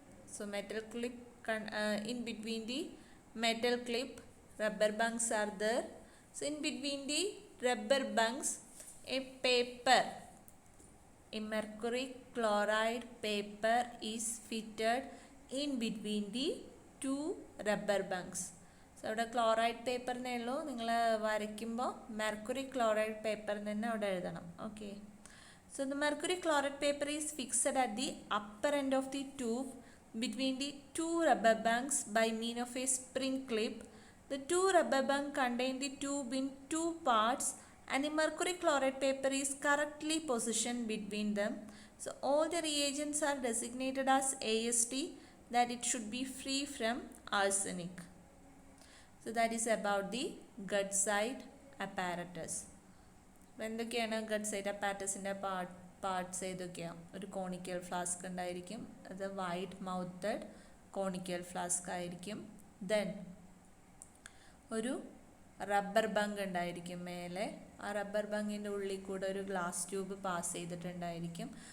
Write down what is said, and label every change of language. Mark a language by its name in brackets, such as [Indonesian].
[English] So metal clip in between the metal clip, rubber bungs are there. So in between the rubber bungs, a paper, a mercury chloride paper is fitted in between the two rubber bungs. [Malayalam] So അവിടെ chloride paper എന്നേ ഉള്ളൂ, നിങ്ങൾ വരയ്ക്കുമ്പോൾ mercury chloride paper തന്നെ അവിടെ എഴുതണം. Okay. [English] So the mercury chloride paper is fixed at the upper end of the tube between the two rubber bungs by means of a spring clip. The two rubber bungs contain the tube in two parts and the mercury chloride paper is correctly positioned between them. So all the reagents are designated as AST, that it should be free from arsenic. So that is about the gut-site apparatus. [Malayalam] എന്തൊക്കെയാണ് gut-site അപ്പാരറ്റസിൻ്റെ parts ഏതൊക്കെയാണ്? ഒരു conical flask ഉണ്ടായിരിക്കും, അത് wide മൗത്തഡ് conical flask ആയിരിക്കും. Then ഒരു rubber bunk ഉണ്ടായിരിക്കും മേലെ. ആ റബ്ബർ ബങ്കിൻ്റെ ഉള്ളിൽ കൂടെ ഒരു ഗ്ലാസ് ട്യൂബ് പാസ് ചെയ്തിട്ടുണ്ടായിരിക്കും.